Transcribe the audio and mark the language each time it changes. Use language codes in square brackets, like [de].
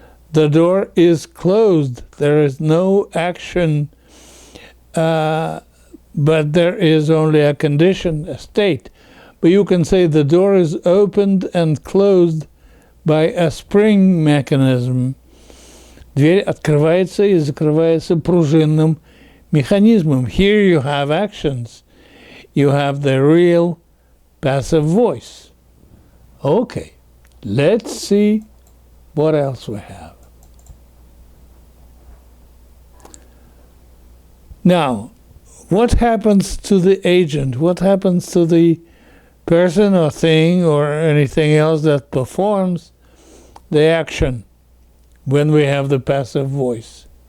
[en] The door is closed. There is no action but there is only a condition, a state. But you can say the door is opened and closed by a spring mechanism. [ru] Дверь открывается и закрывается пружинным механизмом. [en] Here you have actions. You have the real passive voice. Okay, let's see what else we have. Now, what happens to the agent? What happens to the person or thing or anything else that performs the action when we have the passive voice?